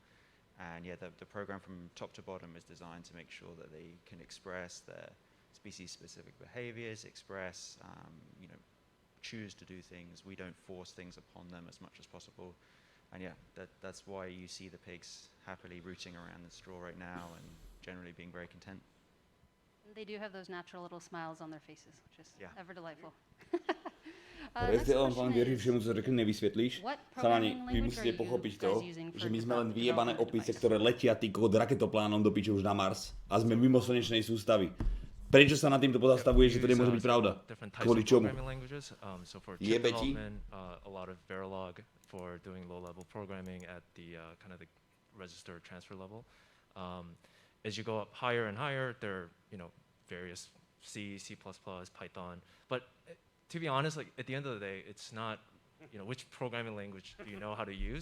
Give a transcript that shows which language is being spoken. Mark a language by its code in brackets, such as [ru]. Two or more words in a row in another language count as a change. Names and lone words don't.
[en] And yeah, the program from top to bottom is designed to make sure that they can express their species-specific behaviors, choose to do things. We don't force things upon them as much as possible. And yeah, that's why you see the pigs happily rooting around the straw right now and generally being very content. They do have those natural little smiles on their faces, which is ever delightful. [cs] Vám věří všemu, co řekne, nevysvětlíš. [sk] Chalani, vy musíte pochopiť to, že my sme len vyjebané opice, ktoré letia tý kód raketoplánom do piče už na Mars a sme mimo slnečnej sústavy. Prečo sa nad týmto pozastavuje, že to nemôže byť pravda? Kvôli čomu? Jebe ti? [en] A lot of Verilog for doing low-level programming at the kind of the register transfer level. As you go up higher and higher, there are various C, C++, Python. But to be honest, like at the end of the day, it's not which programming language do you know how to use.